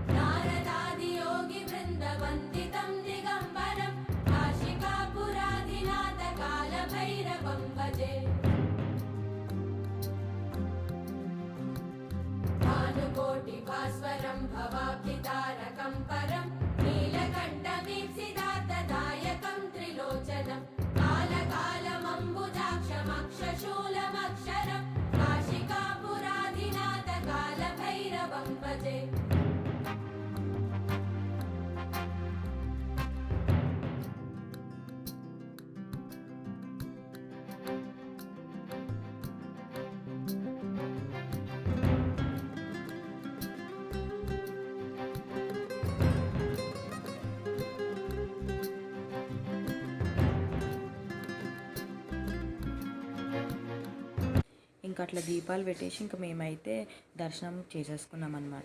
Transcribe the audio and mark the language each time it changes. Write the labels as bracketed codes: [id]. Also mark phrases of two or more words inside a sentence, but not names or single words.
[sa] नारदादियोगिवृन्दवन्दितं दिगम्बरं काशिकापुराधिनाथकालभैरवं भजे भानुकोटिभास्वरं भवाब्धितारकं परं नीलकण्ठवीप्सितार्थदायकं त्रिलोचनं कालकालमम्बुजाक्षमक्षशूलमक्षरं काशिकापुराधिनाथकालभैरवं भजे [te] ఇంకా అట్లా దీపాలు పెట్టేసి ఇంకా మేమైతే దర్శనం చేసేసుకున్నాం అనమాట.